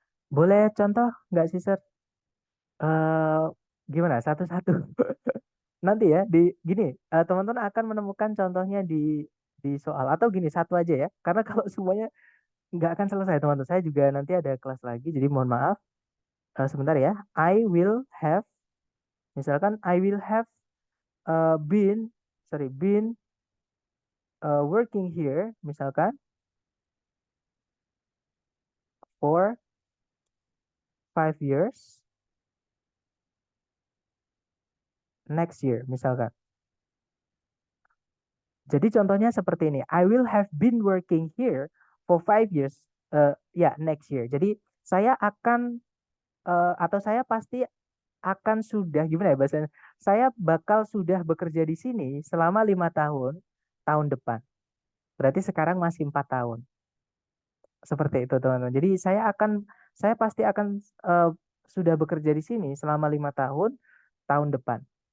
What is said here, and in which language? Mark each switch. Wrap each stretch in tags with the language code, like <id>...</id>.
<id>Boleh contoh nggak sih, Sir? Eh, gimana? Satu-satu. Nanti ya, di gini, teman-teman akan menemukan contohnya di soal. Atau gini, satu aja ya. Karena kalau semuanya nggak akan selesai, teman-teman. Saya juga nanti ada kelas lagi, jadi mohon maaf. Sebentar ya.</id> <en>I will have,</en> <id>misalkan</id> <en>I will have been working here, misalkan for 5 years next year, misalkan.</en> <id>Jadi contohnya seperti ini.</id> <en>I will have been working here for 5 years, next year.</en> <id>Jadi saya akan atau saya pasti akan sudah, gimana ya bahasanya? Saya bakal sudah bekerja di sini selama 5 tahun, tahun depan. Berarti sekarang masih 4 tahun. Seperti itu, teman-teman. Jadi saya pasti akan sudah bekerja di sini selama 5 tahun, tahun depan.</id>